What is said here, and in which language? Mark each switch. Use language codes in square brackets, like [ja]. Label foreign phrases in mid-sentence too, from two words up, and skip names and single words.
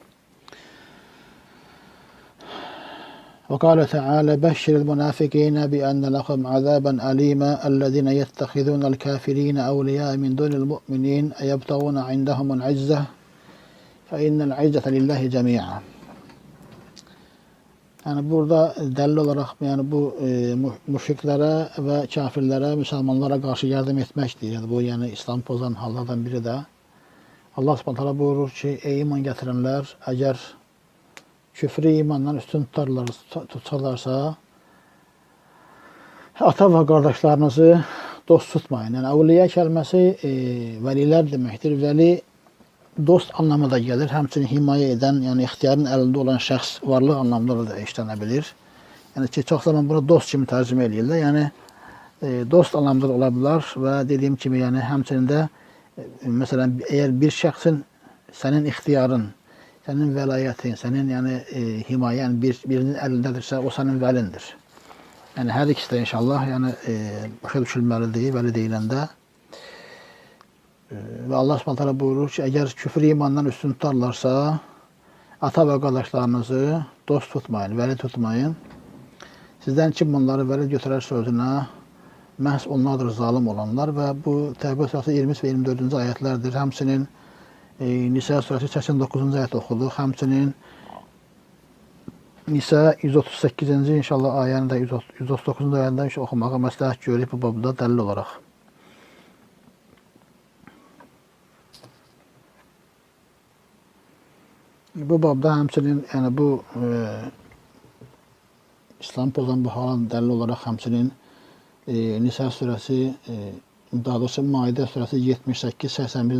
[ar] وقال تعالى بشر المنافقين بأن لهم عذابا أليما الذين يتخذون الكافرين أولياء من دون المؤمنين أيبتغون عندهم العزة فإن العزة لله جميعا. [tr] Yani burada delil olarak yani bu müşriklere ve kafirlere, Müslümanlara karşı yardım etmektir. Yani bu yani İslam pozan hallardan biri de. [ar] Allah subhanahu [tr] buyurur ki ey iman getirenler eğer küfrü imandan üstün tutarlarsa ata ve kardeşlerinizi dost tutmayın. Yani evliya kelimesi veliler demektir. Veli dost anlamı da gelir. Həmçinin himaye eden, yani ihtiyarın elinde olan şəxs varlıq anlamında da işlenebilir. [az] Yani ki, çox zaman bunu dost kimi tərcümə edirlər. [tr] Yəni dost anlamında da olabilir ve dediğim gibi yani həmçinin de mesela eğer bir şəxsin senin ihtiyarın, senin velayetin, senin yani himayen birinin elindedirse o senin velindir. [az] Yani her ikisi de inşallah yani başa düşülməlidir, veli deyiləndə. [tr] Ve [ar] Allah subhanahu [tr] buyurur ki eğer küfür imandan üstün tutarlarsa ata ve kardeşlerinizi dost tutmayın, veli tutmayın. Sizden kim bunları veli götürər sözüne məhz onlardır zalim olanlar ve bu Tevbe suresi 20 ve 24. ayetlerdir. Həmçinin Nisa suresi 89. ayet okudu. [az] Həmçinin Nisa 138. inşallah ayəni də 139. ayəndə oxumağa məsləhət görüb bu babda dəlil olaraq. Bu babda həmçinin yani bu İslam pozan bu halın dəlil olaraq həmçinin Nisa suresi daha doğrusu Maidə suresi 78-81.